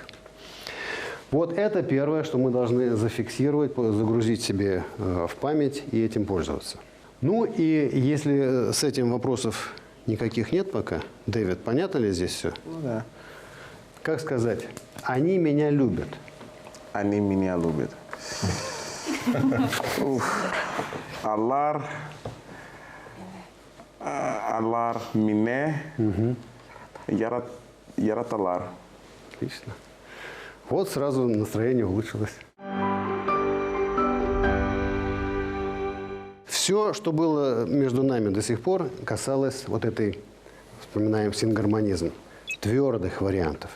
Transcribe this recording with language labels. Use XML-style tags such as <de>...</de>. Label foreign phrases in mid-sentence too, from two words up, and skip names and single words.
<ru>Вот это первое, что мы должны зафиксировать, загрузить себе в память и этим пользоваться. Ну и если с этим вопросов никаких нет пока, Дэвид, понятно ли здесь все? Ну да. Как сказать? Они меня любят. Они меня любят.</ru> <tt>Аллар мине яраталар.</tt> <ru>Отлично. Вот сразу настроение улучшилось. Все, что было между нами до сих пор, касалось вот этой, вспоминаем сингармонизм, твердых вариантов.</ru>